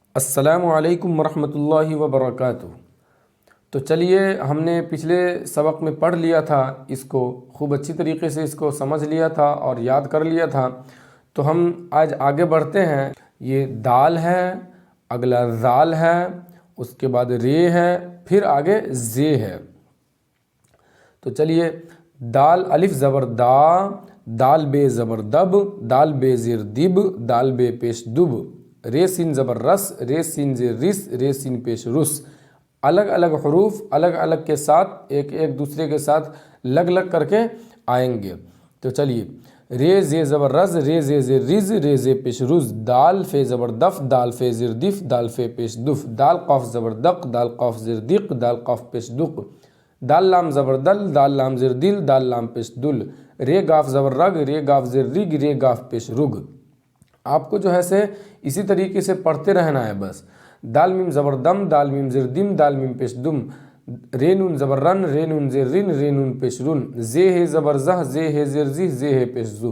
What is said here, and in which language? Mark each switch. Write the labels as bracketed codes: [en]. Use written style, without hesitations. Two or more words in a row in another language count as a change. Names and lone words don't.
[ur] السلام علیکم ورحمۃ اللہ وبرکاتہ۔ تو چلیے، ہم نے پچھلے سبق میں پڑھ لیا تھا، اس کو خوب اچھی طریقے سے اس کو سمجھ لیا تھا اور یاد کر لیا تھا۔ تو ہم آج آگے بڑھتے ہیں۔ یہ دال ہے، اگلا ذال ہے، اس کے بعد رے ہے، پھر آگے زے ہے۔ تو چلیے، دال الف زبر دا، دال بے زبر دب، دال بے زیر دب، دال بے پیش دب، رے سین زبر رس، رے سین زیر رس، رے سین پیش رس۔ الگ الگ حروف الگ الگ کے ساتھ ایک دوسرے کے ساتھ لگ لگ کر کے آئیں گے۔ تو چلیے، رے زے زبر رز، رے زے زیر رز، رے زے پیش رز، دال فے زبر دف، دال فے زیر دف، دال فے پیش دف، دال قاف زبر دق، دال قاف زیر دق، دال قاف پیش دق، دال لام زبر دل، دال لام زیر دل، دال لام پیش دل، رے گاف زبر رگ، رے گاف زیر رگ، رے گاف پیش رگ۔ آپ کو جو ہے سے اسی طریقے سے پڑھتے رہنا ہے بس۔ دال میم زبر دم، دال میم زیر دم، دال میم پیش دم، رے نون زبر رن، رے نون زیر رن، رے نون پیش رن، زے ہے زبر زہ، زے ہے زیر زہ، زے ہے پیش زو۔